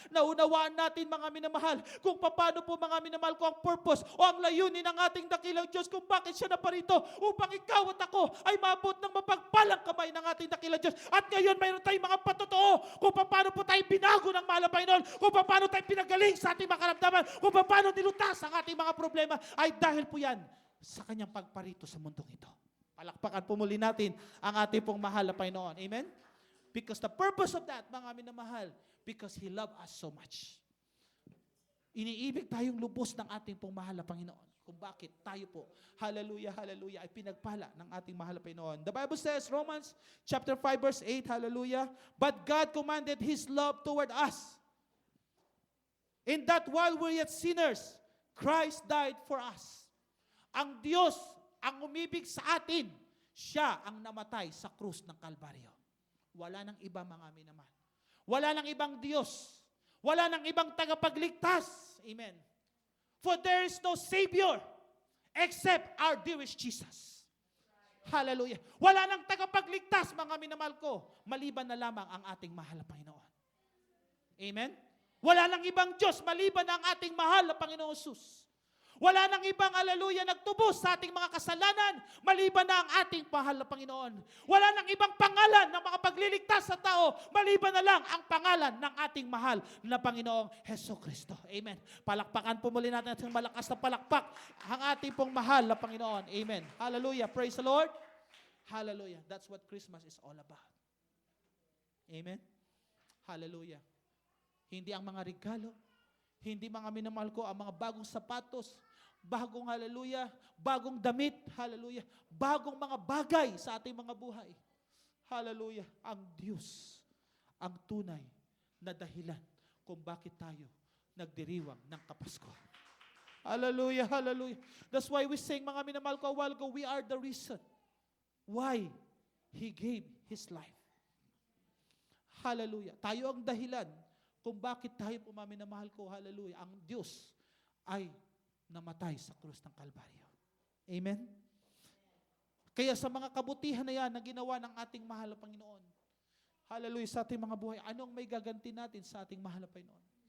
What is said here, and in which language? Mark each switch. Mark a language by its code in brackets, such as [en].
[tl] Naunawaan natin, mga minamahal, kung paano po, mga minamahal ko, ang purpose o ang layunin ng ating dakilang Diyos, kung bakit siya naparito, upang ikaw at ako ay maabot ng mapagpalang kamay ng ating dakilang Diyos. At ngayon, mayroon tayong mga patotoo kung paano po tayo binago ng mahal na Panginoon, kung paano tayo pinagaling sa ating mga karamdaman, kung paano nilutas ang ating mga problema, ay dahil po yan sa kanyang pagparito sa mundong ito. Palakpakan po muli natin ang ating pong mahal na Panginoon. Amen? [en] Because the purpose of that, [tl] mga minamahal, [en] because He loved us so much. [tl] Iniibig tayong lubos ng ating pong mahal na Panginoon. Kung bakit tayo po, hallelujah, hallelujah, ay pinagpala ng ating mahal na Panginoon. [en] The Bible says, Romans chapter 5 verse 8, hallelujah, but God commanded His love toward us, in that while we're yet sinners, Christ died for us. [tl] Ang Diyos ang umibig sa atin, siya ang namatay sa krus ng Kalbaryo. Wala nang iba, mga minamahal. Wala nang ibang Diyos. Wala nang ibang tagapagligtas. Amen. [en] For there is no Savior except our dearest Jesus. Hallelujah. [tl] Wala nang tagapagligtas, mga minamahal ko, maliban na lamang ang ating mahal na Panginoon. Amen? Wala nang ibang Diyos maliban ang ating mahal na Panginoon Jesus. Wala nang ibang, hallelujah, nagtubos sa ating mga kasalanan maliban na ang ating mahal na Panginoon. Wala nang ibang pangalan na makapagliligtas sa tao maliban na lang ang pangalan ng ating mahal na Panginoong Hesukristo. Amen. Palakpakan po muli natin at malakas na palakpak ang ating pong mahal na Panginoon. Amen. Hallelujah. [en] Praise the Lord. [tl] Hallelujah. [en] That's what Christmas is all about. Amen. Hallelujah. [tl] Hindi ang mga regalo, hindi, mga minamahal ko, ang mga bagong sapatos, bagong, hallelujah, bagong damit, hallelujah, bagong mga bagay sa ating mga buhay. Hallelujah. Ang Diyos, ang tunay na dahilan kung bakit tayo nagdiriwang ng Kapaskuhan. Hallelujah, hallelujah. [en] That's why we sing, [tl] mga minamahal ko, [en] a while ago, we are the reason why He gave His life. Hallelujah. [tl] Tayo ang dahilan kung bakit tayo po, mga minamahal ko, hallelujah, ang Diyos ay namatay sa krus ng Kalbaryo. Amen? Kaya sa mga kabutihan na yan na ginawa ng ating mahal na Panginoon, hallelujah, sa ating mga buhay, anong may gaganti natin sa ating mahal na Panginoon?